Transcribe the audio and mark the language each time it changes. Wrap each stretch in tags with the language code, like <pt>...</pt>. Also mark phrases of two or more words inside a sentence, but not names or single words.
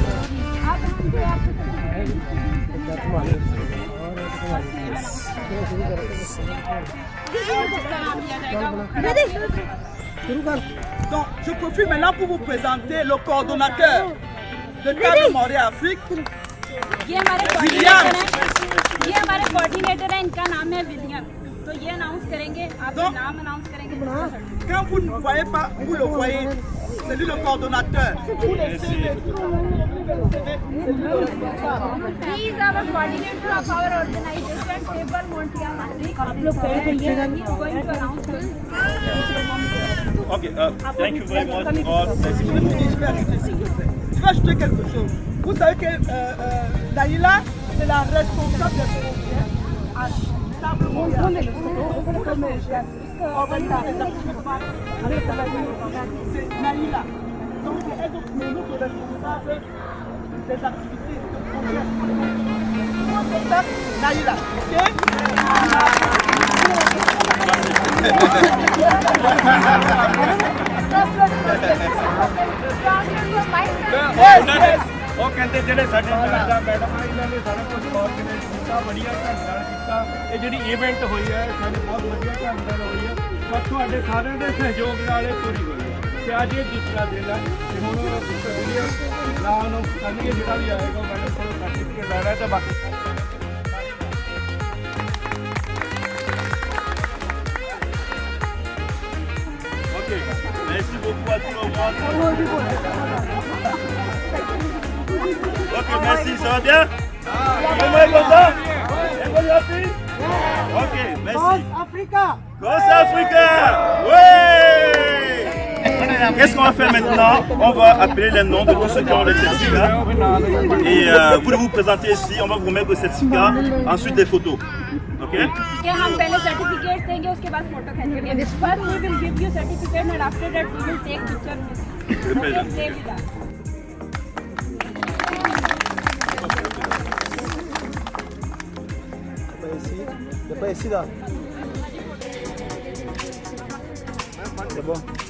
<fr>Donc, je profite maintenant pour vous présenter le coordonnateur de Table Montréal Afrique, William.</fr> <hi>ये हमारे कोऑर्डिनेटर हैं, इनका नाम है विलियम। तो ये अनाउंस करेंगे, आप नाम अनाउंस करेंगे।</hi> <fr>Quand vous ne voyez pas, vous le voyez, c'est lui le coordonnateur. Vous laissez les...</fr> <en>He is our coordinator of our organization, Table Montreal Afrique.</en> <hi>आप लोग कह रहे हैं,</hi> <en>he is going to announce it. Okay, thank you very much. God bless you.</en> <fr>Je vais ajouter quelque chose. Vous savez que Daïla, c'est la responsable des projets à Table Montréal. C'est Naïla. Donc c'est elle qui est notre responsable des activités de projet. Naïla, ok?</fr> <pa>ਉਹ ਕਹਿੰਦੇ ਜਿਹੜੇ ਸਾਡੇ ਮੈਡਮ ਇਹਨਾਂ ਨੇ ਸਾਰਾ ਕੁਝ ਆਰਗੇਨਾਈਜ਼ ਕੀਤਾ, ਵਧੀਆ ਢੰਗ ਨਾਲ ਕੀਤਾ। ਇਹ ਜਿਹੜੀ ਇਵੈਂਟ ਹੋਈ ਹੈ ਸਾਡੇ ਬਹੁਤ ਵਧੀਆ ਢੰਗ ਨਾਲ ਹੋਈ ਹੈ, ਪਰ ਤੁਹਾਡੇ ਸਾਰਿਆਂ ਦੇ ਸਹਿਯੋਗ ਨਾਲ ਇਹ ਪੂਰੀ ਹੋਈ ਹੈ। ਤੇ ਅੱਜ ਇਹ ਦੂਸਰਾ ਦਿਨ ਹੈ ਤੇ ਹੁਣ ਵੀਡੀਓ ਨਾਲ ਨੂੰ ਕਰਨਗੇ, ਜਿਹੜਾ ਵੀ ਆਏਗਾ ਮੈਡਮ ਕੋਲ ਸਰਟੀਫਿਕੇਟ ਲੈ ਰਿਹਾ ਤੇ ਬਾਕੀ ਓਕੇ।</pa> <fr>merci beaucoup à tout le monde. Ok, merci, ça va bien? Tout le monde est content? Ok, merci. Cosa Africa! Cosa Africa! Ouais! Qu'est-ce qu'on va faire maintenant? On va appeler les noms de tous ceux qui ont les certificats. Et vous devez vous présenter ici, on va vous mettre le certificat, ensuite des photos. Ok?</fr> <hi>हम पहले सर्टिफिकेट देंगे, उसके बाद फोटो खींचेंगे।</hi> <en>First we will give you certificate and after that we will take picture with you. Okay, stay with us.</en> <fr>Ici là. C'est bon.</fr>